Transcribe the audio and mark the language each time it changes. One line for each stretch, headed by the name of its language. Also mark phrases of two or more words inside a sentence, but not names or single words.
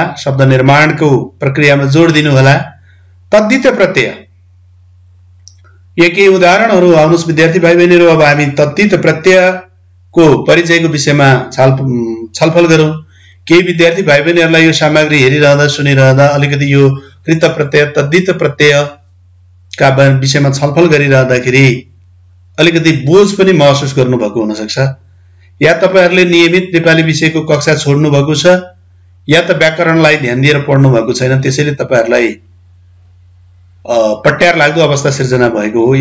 Nepali: शब्द निर्माणको प्रक्रियामा जोड दिनु होला। तद्धित प्रत्यय यही उदाहरणहरू आउनुस् विद्यार्थी भाइ बहिनीहरू। अब हामी तद्धित प्रत्ययको परिचयको विषयमा छलफल गरौँ। केही विद्यार्थी भाइ बहिनीहरूलाई यो सामग्री हेरिरहँदा सुनिरहँदा अलिकति यो कृत प्रत्यय तद्धित प्रत्ययका विषयमा छलफल गरिरहँदाखेरि अलिकति बोझ पनि महसुस गर्नुभएको हुन सक्छ। या तपाईहरूले नियमित नेपाली विषयको कक्षा छोड्नु भएको छ या त व्याकरणलाई ध्यान दिएर पढ्नु भएको छैन, त्यसैले तपाईहरूलाई पट्यार लाग्दो अवस्था सिर्जना भएको हो।